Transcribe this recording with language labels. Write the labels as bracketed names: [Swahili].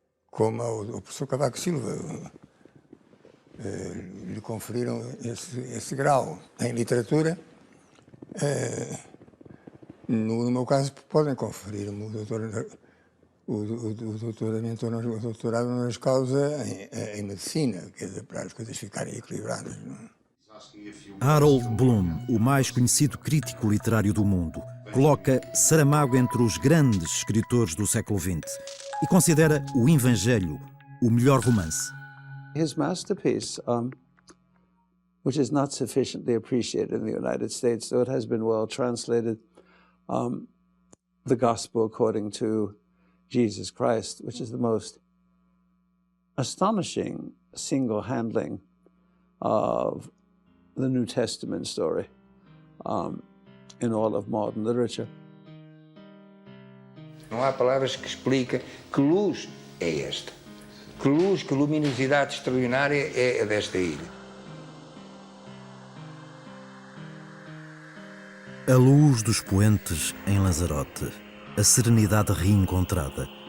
[Portuguese] Como o professor Cavaco Silva lhe conferiram esse grau em literatura, no meu caso podem conferir-me o doutorado honoris causa em medicina, quer dizer, para as coisas ficarem equilibradas. Não é? Harold Bloom, o mais conhecido crítico literário do mundo, coloca Saramago entre os grandes escritores do século XX e considera o Evangelho o melhor romance. [English] His masterpiece, which is not sufficiently appreciated in the United States, though it has been well translated, the Gospel according to Jesus Christ, which is the most astonishing single handling of the New Testament story in all of modern literature. [Portuguese] Não há palavras que expliquem que luz é esta. Que luz, que luminosidade extraordinária é a desta ilha. A luz dos poentes em Lanzarote, a serenidade reencontrada.